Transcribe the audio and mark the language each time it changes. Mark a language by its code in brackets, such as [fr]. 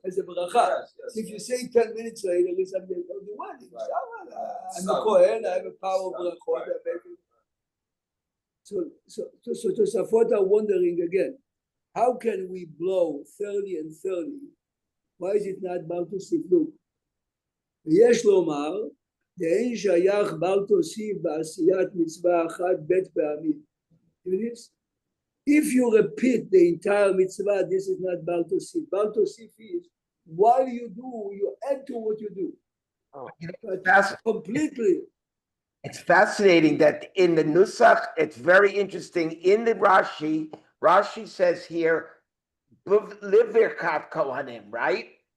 [en] as a beracha. Yes. If you say 10 minutes later, it's on the wedding. Right. I'm a Kohen, I have a power of brachot. So Tosafot are wondering again, how can we blow 30 and 30? Why is it not Baal Tosif? [he] Look, ויש לומר, דאין שייך בל תוסיף בעשיית מצווה אחת בית פעמים. [en] If you repeat the entire mitzvah, this is not Baal Tosif. Baal Tosif is, while you do, you add to what you do. Oh, But that's- completely. It's fascinating that in the Nusach, it's very interesting. In the Rashi, Rashi says here, Livirkat Kohanim, right?